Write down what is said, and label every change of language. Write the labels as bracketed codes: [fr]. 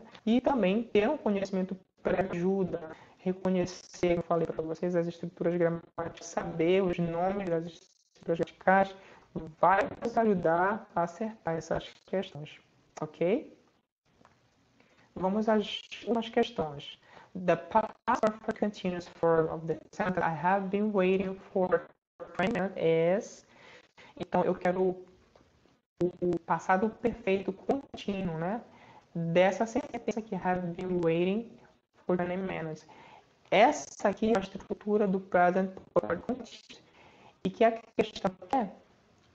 [pt] E também ter um conhecimento prévio ajuda, reconhecer, como eu falei para vocês, as estruturas gramaticais, saber os nomes das estruturas gramaticais, vai nos ajudar a acertar essas questões, ok? Vamos às últimas questões. [en] The past perfect continuous form of the sentence I have been waiting for is. [pt] Então, eu quero o passado perfeito contínuo, né? Dessa sentença que [en] have been waiting for 20 minutes. [pt] Essa aqui é a estrutura do present perfect continuous. E que a questão é